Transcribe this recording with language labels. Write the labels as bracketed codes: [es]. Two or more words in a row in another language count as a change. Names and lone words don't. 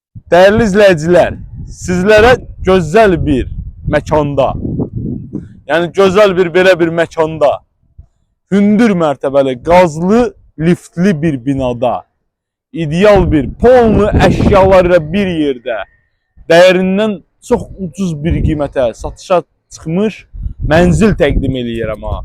[tr] Değerli izleyiciler, sizlere güzel bir mekanda, yani güzel [az] bir belə bir mekanda, hündür mərtəbəli, qazlı, liftli bir binada, ideal bir polnu əşyalarıyla bir yerdə, dəyərindən çox ucuz bir qiymətə satışa çıxmış mənzil təqdim eləyirəm ha.